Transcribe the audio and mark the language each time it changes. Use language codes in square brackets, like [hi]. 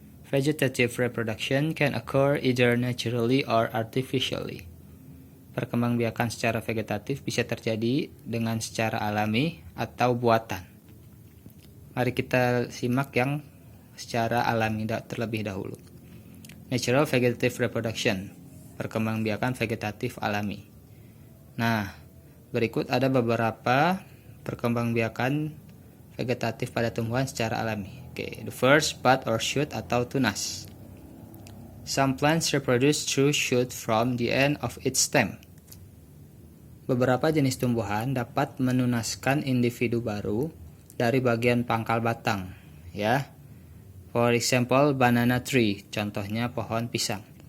[en] Vegetative reproduction can occur either naturally or artificially. [id] Perkembangbiakan secara vegetatif bisa terjadi dengan secara alami atau buatan. Mari kita simak yang secara alami terlebih dahulu. [en] Natural vegetative reproduction, [id] perkembangbiakan vegetatif alami. Nah, berikut ada beberapa perkembangbiakan vegetatif pada tumbuhan secara alami. [en] The first, bud or shoot [id] atau tunas. [en] Some plants reproduce through shoot from the end of its stem. [id] Beberapa jenis tumbuhan dapat menunaskan individu baru dari bagian pangkal batang, ya. [en] For example, banana tree, [id] contohnya pohon pisang.